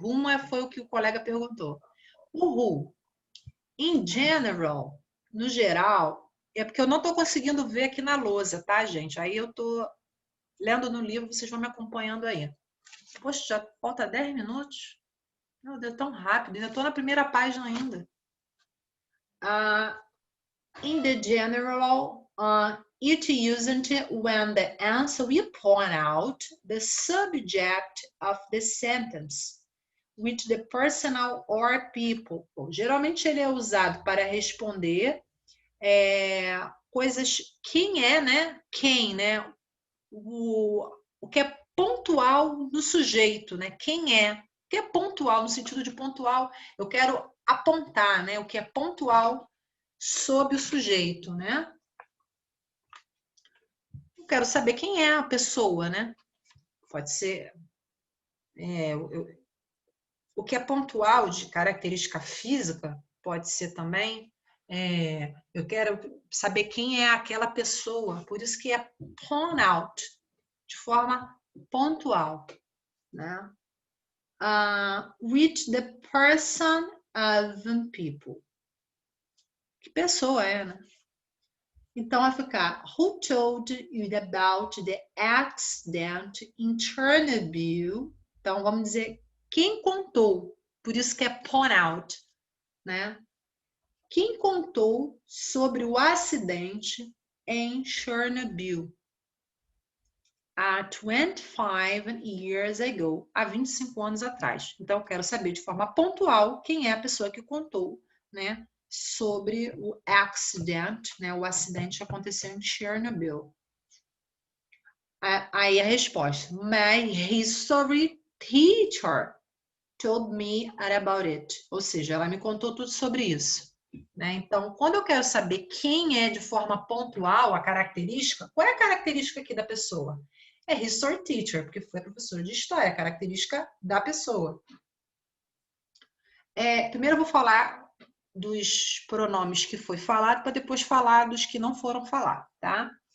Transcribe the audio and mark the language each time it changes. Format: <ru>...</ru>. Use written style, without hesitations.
<pt>Whom foi o que o colega perguntou. O who,</pt> <en>in general,</en> <pt>no geral, é porque eu não estou conseguindo ver aqui na lousa, tá, gente? Aí eu estou lendo no livro, vocês vão me acompanhando aí. Poxa, já falta 10 minutos? Meu Deus, tão rápido. Ainda estou na primeira página ainda.</pt> <en>In the general, it used when the answer will point out the subject of the sentence with the personal or people.</en> <pt>Bom, geralmente ele é usado para responder coisas. Quem é, né? Quem, né? O que é pontual no sujeito, né? Quem é? O que é pontual no sentido de pontual? Eu quero apontar, né? O que é pontual sobre o sujeito, né? Eu quero saber quem é a pessoa, né? Pode ser o que é pontual de característica física, pode ser também. Eu quero saber quem é aquela pessoa, por isso que é point out, de forma pontual, né?</pt> <en>With the person of people.</en> <pt>Que pessoa é, né? Então vai ficar</pt> <en>who told you about the accident in Chernobyl?</en> <pt>Então vamos dizer quem contou, por isso que é point out, né? Quem contou sobre o acidente em Chernobyl? Há</pt> <en>25 years ago,</en> <pt>há 25 anos atrás. Então eu quero saber de forma pontual quem é a pessoa que contou, né? Sobre o accident, né? O acidente que aconteceu em Chernobyl. Aí a resposta:</pt> <en>My history teacher told me about it.</en> <pt>Ou seja, ela me contou tudo sobre isso. Né? Então, quando eu quero saber quem é de forma pontual a característica, qual é a característica aqui da pessoa? É history teacher, porque foi professor de história, a característica da pessoa. Primeiro eu vou falar dos pronomes que foi falado, para depois falar dos que não foram falados, tá?</pt>